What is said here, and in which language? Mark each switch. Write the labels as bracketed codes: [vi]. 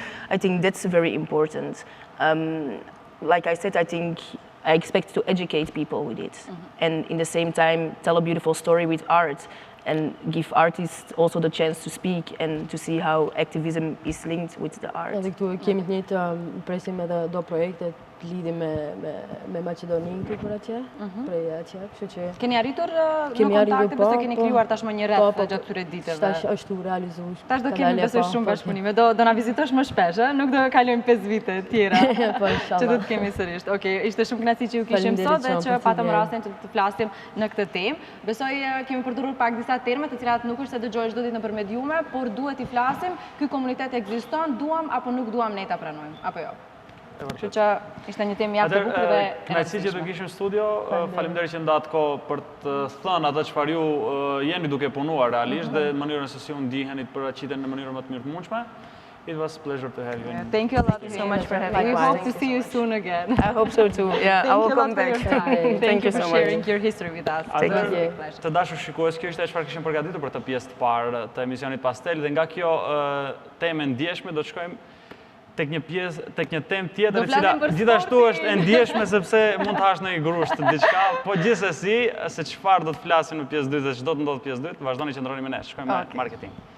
[en] I think that's very important. Like I said, I think I expect to educate people with it, and in the same time tell a beautiful story with art. And give artists also the chance to speak and to see how activism is linked with the art. [sq] Edhe këtu kemi të njëjtë presim edhe do projekte të lidhim me Maqedoninë këtu për atje, prej atje, kështu që... Keni arritur në kontakte, besoj keni krijuar tashmë një rreth gjatë këtyre ditëve. Tash është realizuar. Tash do kemi besoj shumë bashkëpunime. Do na vizitosh më shpesh, nuk do kalojmë 5 vite tjera. Po inshallah. Që do të kemi sërish. Okej, ishte shumë kënaqësi që ju kishim sot dhe që patëm rastin të flasim në këtë temë. Besoj kemi përdorur pak disa terme të cilat nuk është se dëgjohesh çdo ditë nëpër mediume, por duhet i flasim. Ky komunitet ekziston, duam apo nuk duam ne ta pranojmë, apo jo. Kështu që ishte një temë mjaft e bukur dhe kënaqësi që të kishim në studio. Faleminderit që ndat kohë për të thënë atë çfarë ju jeni duke punuar realisht dhe mënyrën se si u ndiheni për aqiten në mënyrë më të mirë të mundshme. [en] It was a pleasure to have you. Thank you a lot so much for having me. We hope to see you soon again. I hope so too. Yeah, I will come back. Thank you for sharing your history with us. Thank you. [sq] Të dashur shikues, kjo ishte çfarë kishim përgatitur për të pjesë të parë të emisionit Pastel dhe nga kjo temë ndjeshme do të shkojmë tek një temë tjetër e cila gjithashtu është e ndjeshme sepse mund të hash në një grusht diçka, po gjithsesi se çfarë do të flasim në pjesë 2 dhe ç'do të ndodhë pjesë 2, vazhdoni që ndroni me ne. Shkojmë në marketing.